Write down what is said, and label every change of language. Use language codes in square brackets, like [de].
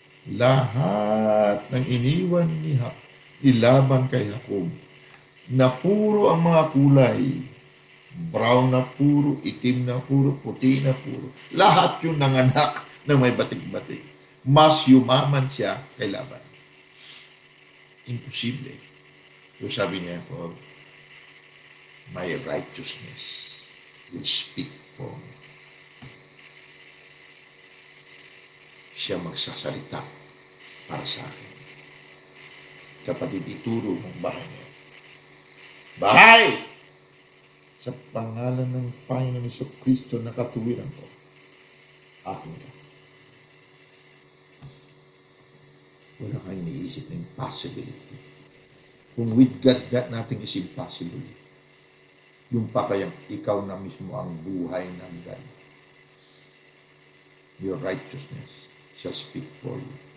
[tl] Lahat ng iniwan ni Laban kay Jacob na puro ang mga kulay. Brown na puro, itim na puro, puti na puro. Lahat yung nanganak na may batik-batik. Mas yumaman siya kay Laban. Imposible. [en] So [tl] sabi niya, [en] for my righteousness will speak for me. [tl] Siya magsasalita para sa akin. Kapatid, ituro mong bahay niya. Bahay! Sa pangalan ng Panginoon Kristo na katuwiran ko, akin ka. Wala kang iniisip na impossibility. Kung [en] with God, nothing is impossible. [tl] Yung pa kayang ikaw na mismo ang buhay ng God. [en] Your righteousness shall speak for you.